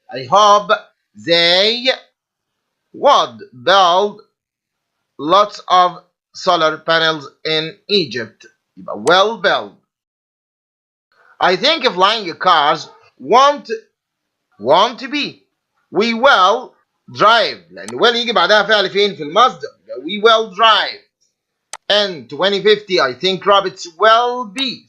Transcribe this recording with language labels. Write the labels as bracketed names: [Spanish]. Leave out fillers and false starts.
[English] I hope they would build lots of solar panels in Egypt. [Arabic] يبقى [English] well built. I think flying cars won't to be. We will drive. [Arabic] لأن will يجي بعدها فعل فين؟ في المصدر. [English] We will drive. And 2050 I think robots will be.